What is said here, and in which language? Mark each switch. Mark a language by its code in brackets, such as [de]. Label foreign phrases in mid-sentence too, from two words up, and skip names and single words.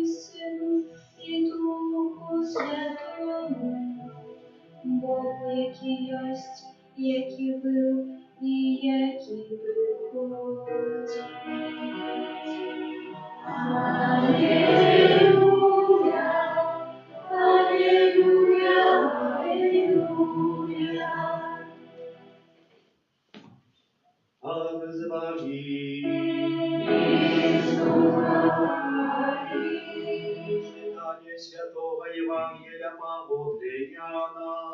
[ru] Сыну и Духу Святому, Богу, [uk] який єсть, який був і який приходить. [ru] Аллилуйя, аллилуйя, аллилуйя. А мы с вами. Читание Святого Евангелия по Иоанна.